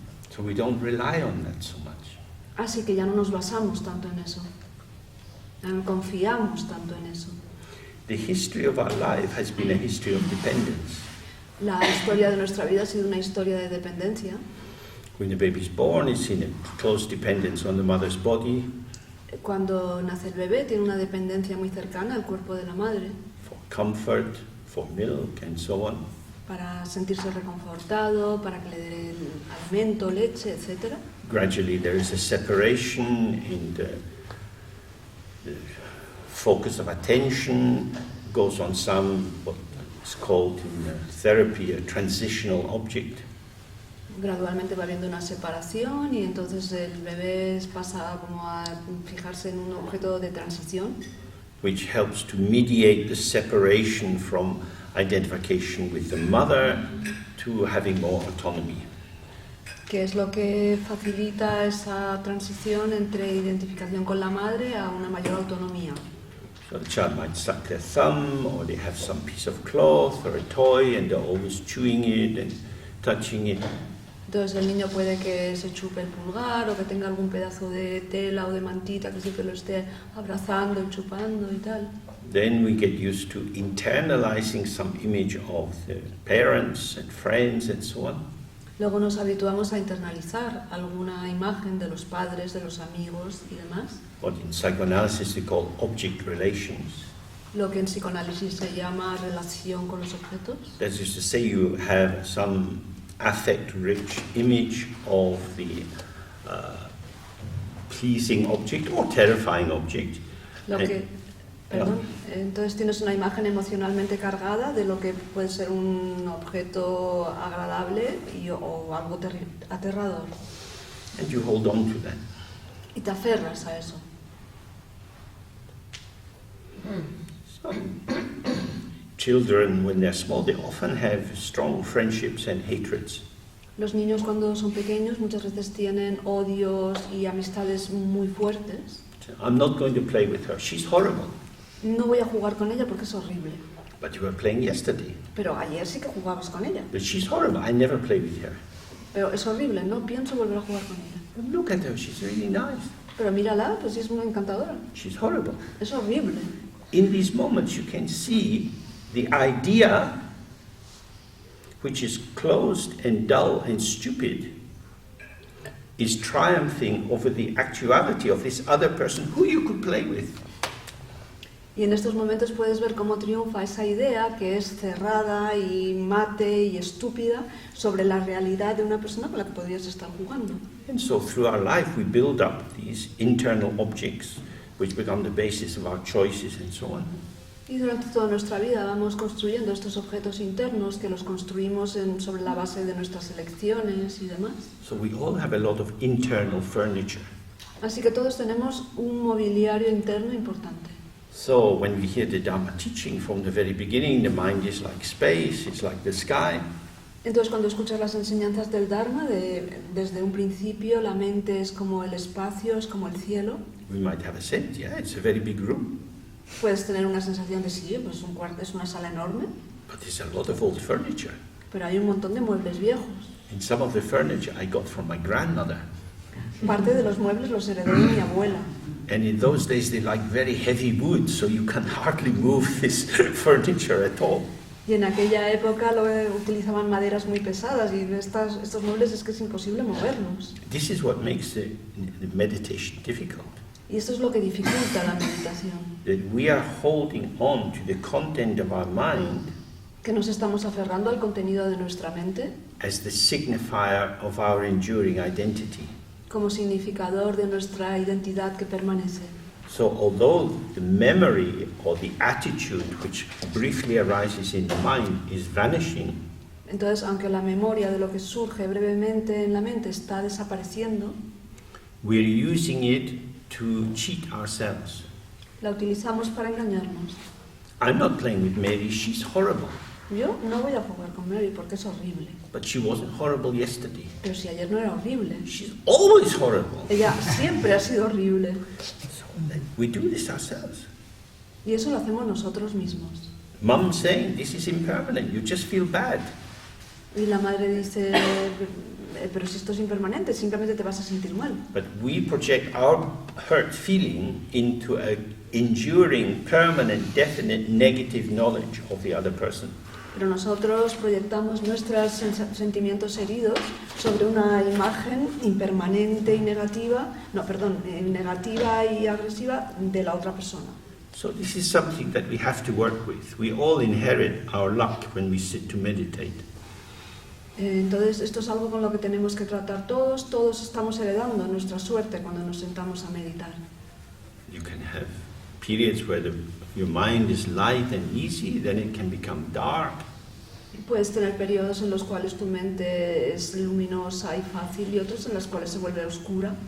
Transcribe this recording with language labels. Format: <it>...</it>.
<en>So we don't rely on that so much.</en> <es>Así que ya no nos basamos tanto en eso. Ya no confiamos tanto en eso.</es> <en>The history of our life has been a history of dependence.</en> <es>La historia de nuestra vida ha sido una historia de dependencia.</es> <en>When the baby is born, it's in a close dependence on the mother's body</en> <es>Cuando nace el bebé tiene una dependencia muy cercana al cuerpo de la madre</es> <en>for comfort, for milk, and so on.</en> <es>para sentirse reconfortado, para que le den alimento, leche, etc.</es> <en>Gradually, there is a separation in the focus of attention, goes on some, what is called in therapy, a transitional object.</en> <es>Gradualmente va habiendo una separación y entonces el bebé pasa como a fijarse en un objeto de transición</es> <en>Which helps to mediate the separation from identification with the mother to having more autonomy.</en> <es>que es lo que facilita esa transición entre identificación con la madre a una mayor autonomía.</es> <en>So the child might suck their thumb, or they have some piece of cloth or a toy and they're always chewing it and touching it.</en> <es>Entonces el niño puede que se chupe el pulgar o que tenga algún pedazo de tela o de mantita que siempre lo esté abrazando y chupando y tal.</es> <en>Then we get used to internalizing some image of the parents and friends and so on.</en> <es>Luego nos habituamos a internalizar alguna imagen de los padres, de los amigos y demás,</es> <en>What in psychoanalysis we call object relations.</en> <es>lo que en psicoanálisis se llama relación con los objetos.</es> <en>That is to say, you have some affect-rich image of the pleasing object or terrifying object.</en> <es>Lo que, perdón, entonces tienes una imagen emocionalmente cargada de lo que puede ser un objeto agradable o algo aterrador.</es> <en>And you hold on to that.</en> <es>Y te aferras a eso.</es> <en>So, children, when they're small, they often have strong friendships and hatreds.</en> <es>Los niños cuando son pequeños muchas veces tienen odios y amistades muy fuertes.</es> <en>So, I'm not going to play with her. She's horrible.</en> <es>No voy a jugar con ella porque es horrible.</es> <en>But you were playing yesterday.</en> <es>Pero ayer sí que jugabas con ella.</es> <en>But she's horrible. I never play with her.</en> <es>Pero es horrible, no pienso volver a jugar con ella.</es> <en>But look at her. She's really nice.</en> <es>Pero mírala, pues sí es muy encantadora.</es> <en>She's horrible.</en> <es>Es horrible.</es> <en>In these moments, you can see the idea, which is closed and dull and stupid, is triumphing over the actuality of this other person who you could play with.</en> <es>Y en estos momentos puedes ver cómo triunfa esa idea que es cerrada y mate y estúpida sobre la realidad de una persona con la que podrías estar jugando.</es> <en>And so through our life, we build up these internal objects which become the basis of our choices and so on.</en> <es>Y durante toda nuestra vida vamos construyendo estos objetos internos que los construimos sobre la base de nuestras elecciones y demás.</es> <en>So we all have a lot of internal furniture.</en> <es>Así que todos tenemos un mobiliario interno importante.</es> <en>So when we hear the Dharma teaching from the very beginning, the mind is like space, it's like the sky.</en> <es>Entonces cuando escuchas las enseñanzas del Dharma, desde un principio la mente es como el espacio, es como el cielo,</es> <en>We might have a sense, yeah, it's a very big room.</en> <es>puedes tener una sensación de sí, pues un cuarto es una sala enorme,</es> <en>But there's a lot of old furniture.</en> <es>pero hay un montón de muebles viejos.</es> <en>And some of the furniture I got from my grandmother.</en> <es>Parte de los muebles los heredé de mi abuela.</es> <en>And in those days they like very heavy wood, so you can hardly move this furniture at all.</en> <es>Y en aquella época utilizaban maderas muy pesadas y estos muebles es que es imposible moverlos.</es> <en>This is what makes the meditation difficult.</en> <es>Y esto es lo que dificulta la meditación.</es> <en>That we are holding on to the content of our mind</en> <es>Que nos estamos aferrando al contenido de nuestra mente</es> <en>as the signifier of our enduring identity.</en> <es>como significador de nuestra identidad que permanece.</es> <en>So although the memory or the attitude which briefly arises in the mind is vanishing,</en> <es>Entonces, aunque la memoria de lo que surge brevemente en la mente está desapareciendo,</es> <en>we're using it to cheat ourselves.</en> <es>la utilizamos para engañarnos.</es> <en>I'm not playing with Mary, she's horrible.</en> <es>Yo no voy a jugar con Mary porque es horrible.</es> <en>But she wasn't horrible yesterday.</en> <es>Pero si ayer no era horrible.</es> <en>She's always horrible.</en> <es>Ella siempre ha sido horrible.</es> <en>So we do this ourselves.</en> <es>Y eso lo hacemos nosotros mismos.</es> <en>Mum saying, this is impermanent, you just feel bad.</en> <es>Y la madre dice, pero si esto es impermanente, simplemente te vas a sentir mal.</es> <en>But we project our hurt feeling into a enduring, permanent, definite negative knowledge of the other person.</en> <es>Pero nosotros proyectamos nuestros sentimientos heridos sobre una imagen impermanente y negativa, negativa y agresiva de la otra persona.</es> <en>So this is something that we have to work with. We all inherit our luck when we sit to meditate.</en> <es>Entonces, esto es algo con lo que tenemos que tratar todos. Todos estamos heredando nuestra suerte cuando nos sentamos a meditar.</es> <en>You can have periods where your mind is light and easy, then it can become dark.</en> <es>Puedes tener periodos en los cuales tu mente es luminosa y fácil y otros en los cuales se vuelve oscura.</es>